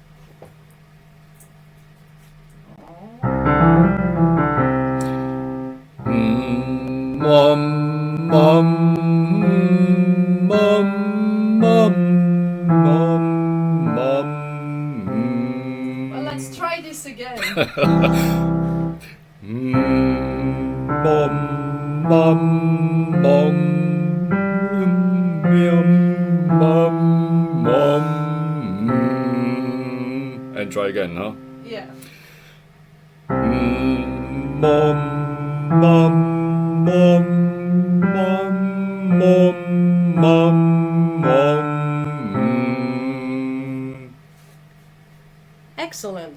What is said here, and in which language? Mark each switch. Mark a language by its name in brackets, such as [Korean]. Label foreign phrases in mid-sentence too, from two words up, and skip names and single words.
[English] Mum, mum, mum, mum, mum, mum. Well, let's try this again. Mum, mum, mum, yum, mum, mum. And try again, huh? Yeah. Mum, mum, mum, mum, mum, mum, mum. Excellent.